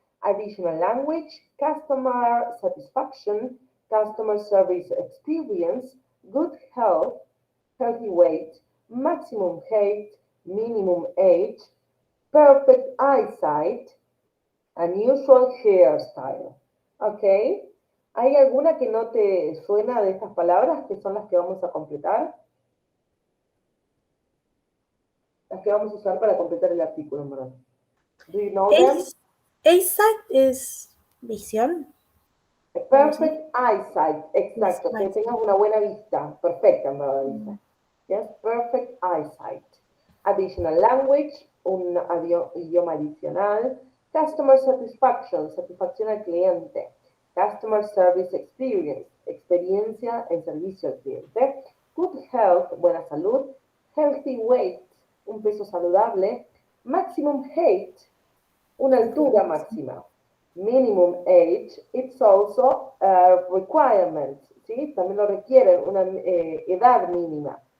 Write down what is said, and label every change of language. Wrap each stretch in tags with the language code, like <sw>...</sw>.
<en>Additional language, customer satisfaction, customer service experience, good health, healthy weight, maximum height, minimum age, perfect eyesight, unusual hairstyle.</en> <es>¿Ok? ¿Hay alguna que no te suena de estas palabras que son las que vamos a completar? Las que vamos a usar para completar el artículo, en verdad.</es> <en>Do you know them?</en> <es>Eyesight es visión.</es> <en>Perfect eyesight,</en> <es>exacto, que</es> <en>Eyesight.</en> <es>tengas una buena vista, perfecta, en verdad dice.</es> <en>Yes, perfect eyesight. Additional language,</en> <es>un idioma adicional.</es> <en>Customer satisfaction,</en> <es>satisfacción al cliente.</es> <en>Customer service experience,</en> <es>experiencia en servicio al cliente.</es> <en>Good health,</en> <es>buena salud.</es> <en>Healthy weight,</en> <es>un peso saludable.</es> <en>Maximum height,</en> <es>una altura máxima.</es> <en>Minimum age, it's also a requirement,</en> <es>¿sí? También lo requiere una edad mínima.</es>